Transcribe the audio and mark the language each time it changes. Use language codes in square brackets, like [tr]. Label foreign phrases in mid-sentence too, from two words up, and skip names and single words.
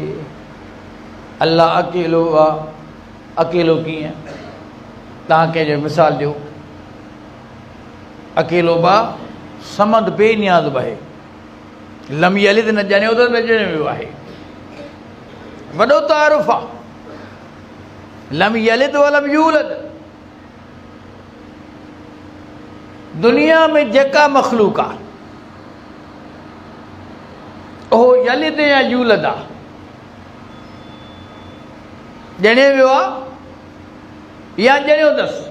[sd] अल्लाह अकेलो आहे। अकेलो कीअं? तव्हां कंहिंजो मिसाल ॾियो। अकेलो बा समद बेनियाज़ बहे, [ar] لم يلد [sd] न ॼणियो त न ॼणियो वियो आहे। वॾो तारुफ़ आहे, [ar] لم يلد ولم يولد. [sd] दुनिया में जेका मखलूक आहे उहो यलिद या यूलद आहे, ॼणियो वियो आहे या ॼणियो अथसि।